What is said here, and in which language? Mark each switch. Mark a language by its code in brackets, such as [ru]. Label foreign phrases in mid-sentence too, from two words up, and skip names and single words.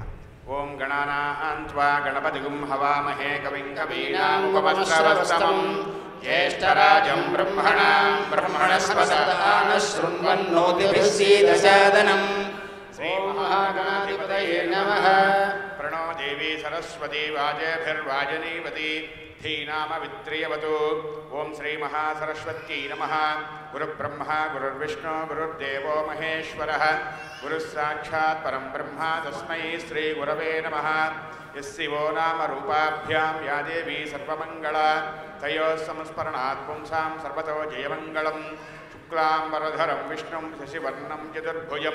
[sa] ఓం గణానాం త్వా గణపతిగుం హవామహే కవిం కవీనాముపమశ్రవస్తమం జ్యేష్ఠరాజం బ్రహ్మణాం బ్రహ్మణస్పత ఆనశృణ్వన్నోతిభిస్సీదసాదనం. శ్రీ మహాగణాధిపతయే నమః. ప్రణో దేవీ సరస్వతీ వాజేభిర్వాజనీవతి धीनामवित्रियवतु. ओं श्री महासरस्वत्यै नमः. गुरुब्रह्मा गुरुर्विष्णु गुरुर्देवो महेश्वरः. गुरुस्साक्षात् परं ब्रह्म तस्मै श्रीगुरवे नमः. यस्सिवो नाम रूपाभ्यां या देवी सर्वमङ्गला तयोः संस्मरणात् पुंसां सर्वतो जयमङ्गलं शुक्लां वरधरं विष्णुं शशिवर्णं चतुर्भुजं